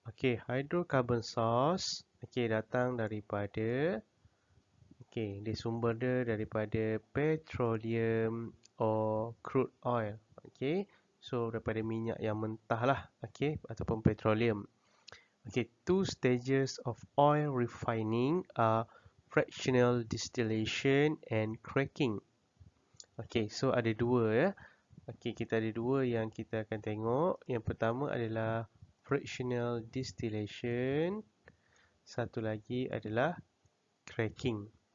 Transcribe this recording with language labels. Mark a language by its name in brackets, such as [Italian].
[Malay] Okay, hydrocarbon source datang daripada dia sumber dia daripada petroleum or crude oil. Okay, so daripada minyak yang mentah lah, ataupun petroleum. [English] Okay, two stages of oil refining are fractional distillation and cracking. [Malay] Okay, so ada dua Okay, kita ada dua yang kita akan tengok. Yang pertama adalah fractional distillation. Satu lagi adalah cracking.